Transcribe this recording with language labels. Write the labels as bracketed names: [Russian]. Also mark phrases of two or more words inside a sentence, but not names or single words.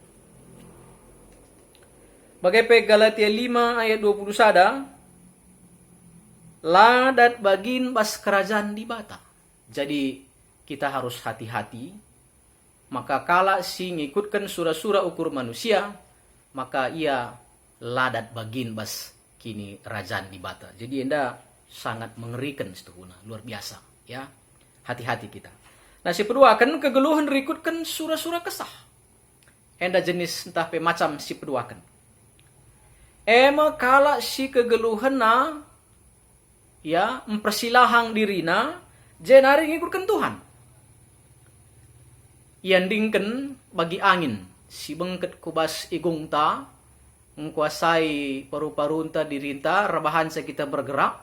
[Batak Karo] Bagai Galatia 5 ayat 20 sada, ladat bagin bas kerajaan di bata. [Indonesian] Jadi kita harus hati-hati. [Batak Karo] Maka kala si ngikutkan sura-sura ukur manusia, maka ia ladat bagin bas kini kerajaan di bata. [Indonesian] Jadi enda sangat mengerikan [Batak Karo] setuhuna, [Indonesian] luar biasa. Ya, hati-hati kita. [Batak Karo] Nah si kedua akan kegeluhan rikutkan sura-sura kesah. Enda jenis [Indonesian] entah pe macam [Batak Karo] si kedua akan. Ema kala si kegeluhan na ya mempersilahang dirina jenari ngikutkan Tuhan. Iandingkan bagi angin si bengket kubas igung ta [Indonesian] mengkuasai paru-paru [Batak Karo] ta dirinta rebahan kita bergerak.